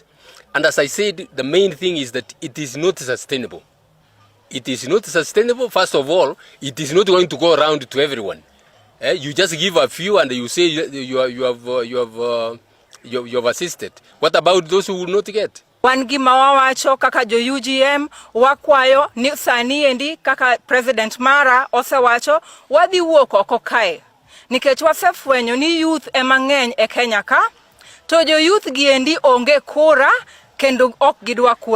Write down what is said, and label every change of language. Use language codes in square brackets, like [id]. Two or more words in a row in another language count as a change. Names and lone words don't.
[en] And as I said, the main thing is that it is not sustainable. It is not sustainable. First of all, it is not going to go around to everyone. You just give a few and you say you have assisted. What about those who will not get? [luo] Wan gima wawacho kaka jo UGM wakwayo ni sani endi kaka President Mara osewacho wadhi wuok oko kae. Nikech wasefwenyo ni youth emang'eny e Kenya ka, to jo youth gi endi onge kura kendo ok gidwa kura.